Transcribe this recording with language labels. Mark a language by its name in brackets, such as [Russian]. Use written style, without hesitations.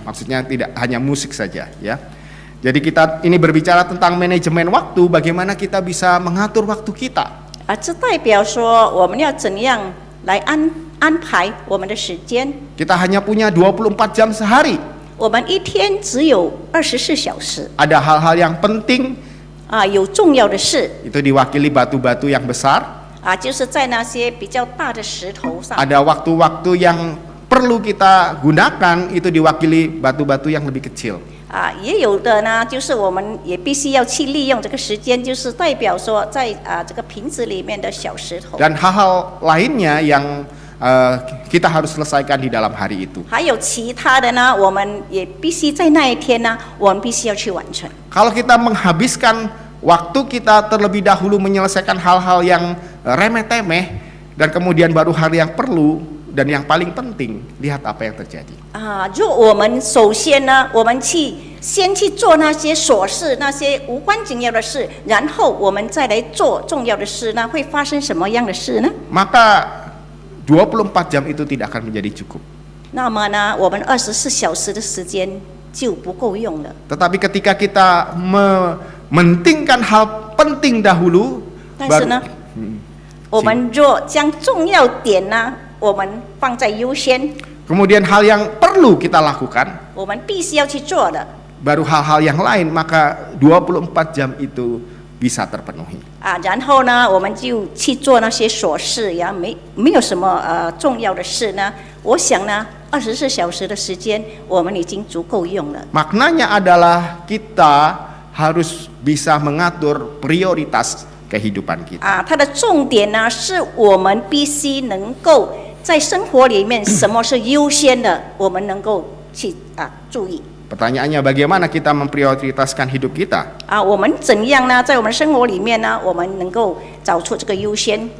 [Indonesian] Maksudnya tidak hanya musik saja ya. Jadi kita ini berbicara tentang manajemen waktu, bagaimana kita bisa mengatur waktu kita. [Chinese] 这代表说我们要怎样来安排我们的时间。 [Indonesian] Kita hanya punya 24 jam sehari. [Chinese] 我们一天只有24小时。 [Indonesian] Ada hal-hal yang penting. [Chinese] 有重要的事。 [Indonesian] Itu diwakili batu-batu yang besar. [Chinese] 就是在那些比较大的石头上。 [Indonesian] Ada waktu-waktu yang perlu kita gunakan, itu diwakili batu-batu yang lebih kecil. [Chinese] 也有的呢，就是我们也必须要去利用这个时间，就是代表说在这个瓶子里面的小石头。 [Indonesian] Dan hal-hal lainnya yang kita harus selesaikan di dalam hari itu. [Chinese] 还有其他的呢，我们也必须在那一天呢，我们必须要去完成。 [Indonesian] Kalau kita menghabiskan waktu kita terlebih dahulu menyelesaikan hal-hal yang remeh-temeh, dan kemudian baru hal yang perlu dan yang paling penting, lihat apa yang terjadi. [Chinese] 就我们首先呢，我们先去做那些琐事，那些无关紧要的事，然后我们再来做重要的事呢，会发生什么样的事呢？ [Indonesian] Maka 24 jam itu tidak akan menjadi cukup. [Chinese] 那么呢，我们24小时的时间就不够用了。 [Indonesian] Tetapi ketika kita mementingkan hal penting dahulu, [Chinese] 但是呢，我们若将重要点呢，我们放在优先， [Indonesian] kemudian hal yang perlu kita lakukan, [Chinese] 我们必须要去做的。 [Indonesian] baru hal-hal yang lain, maka 24 jam itu bisa terpenuhi. [Chinese] 然后呢，我们就去做那些琐事呀，没有什么重要的事呢。我想呢，24小时的时间，我们已经足够用了。 [Indonesian] Maknanya adalah kita harus bisa mengatur prioritas kehidupan kita. [Chinese] 它的重点呢，是我们必须能够在生活里面，什么是优先的，我们能够去注意。 [Indonesian] Pertanyaannya, bagaimana kita memprioritaskan hidup kita? [Chinese] 我们怎样呢，在我们生活里面呢，我们能够找出这个优先？